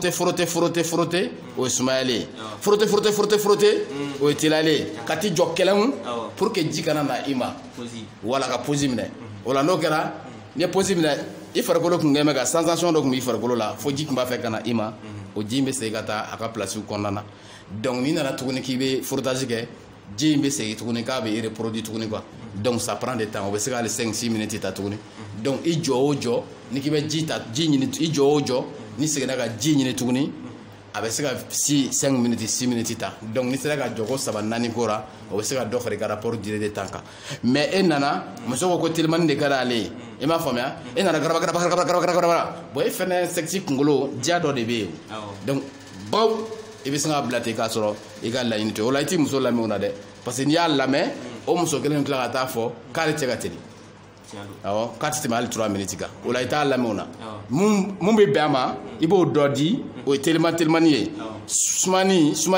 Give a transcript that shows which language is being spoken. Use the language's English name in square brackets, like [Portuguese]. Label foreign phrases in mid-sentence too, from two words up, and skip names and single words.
[Bambara] o ye sumayalen ye frotter o ye teliyalen ye ka t'i jɔ kɛlɛn [French] pour que [Bambara] ji kana na i ma wala ka pose minɛ o la n'o kɛra n'i ye pose minɛ i farikolo tun kɛn bɛ ka sensation dɔ tun b'i farikolo la fo ji tun b'a fɛ ka na i ma o ji in bɛ segin ka taa a ka place kɔnɔna na donc n'i nana tuguni k'i bɛ frottage kɛ ji in bɛ segin tuguni k'a bɛ reproduire tuguni quoi donc [French] ça prend du temps [Bambara] o bɛ se ka hali 5-6 minutes ta tuguni donc i jɔ o jɔ ni k'i bɛ ji ɲini i jɔ o jɔ ni seginna ka ji ɲini tuguni a bɛ se ka 5 minutes 6 minutes ta donc ni sera ka jɔ ko 3-4 ko la o bɛ se ka dɔ fara i ka [French] rapport durée de temps [Bambara] kan mais e nana muso ko telimani de ka d'ale ye i m'a faamuya e nana garaba bon e fɛnɛ sexe kunkolo diya dɔ de bɛ yen donc baw i bɛ se k'a bila ten k'a sɔrɔ i ka laɲini tɛ o la i t'i muso lamɛn o la dɛ parce que n'i y'a lamɛn o muso kelen tila ka taa fɔ k'ale tɛ ka teli awɔ k'a tɛ tɛmɛ hali 3 minutes kan o la i t'a lamɛn o la mun bɛ bɛn a ma i b'o dɔ di o ye telimani ye sumaleni